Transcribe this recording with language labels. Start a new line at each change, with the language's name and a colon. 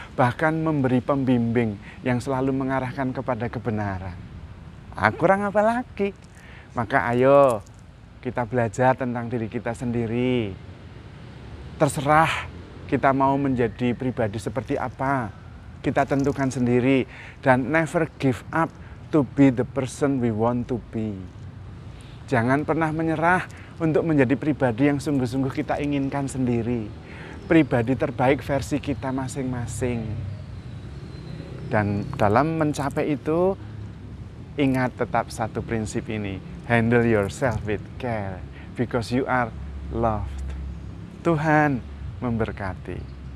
Indonesian: Bahkan memberi pembimbing yang selalu mengarahkan kepada kebenaran. Kurang apa lagi? Maka ayo kita belajar tentang diri kita sendiri. Terserah kita mau menjadi pribadi seperti apa. Kita tentukan sendiri.
English: Dan never give up to be the person we want to be.
Indonesian: Jangan pernah menyerah untuk menjadi pribadi yang sungguh-sungguh kita inginkan sendiri. Pribadi terbaik versi kita masing-masing. Dan dalam mencapai itu, ingat tetap satu prinsip ini.
English: Handle yourself with care, because you are loved.
Indonesian: Tuhan memberkati.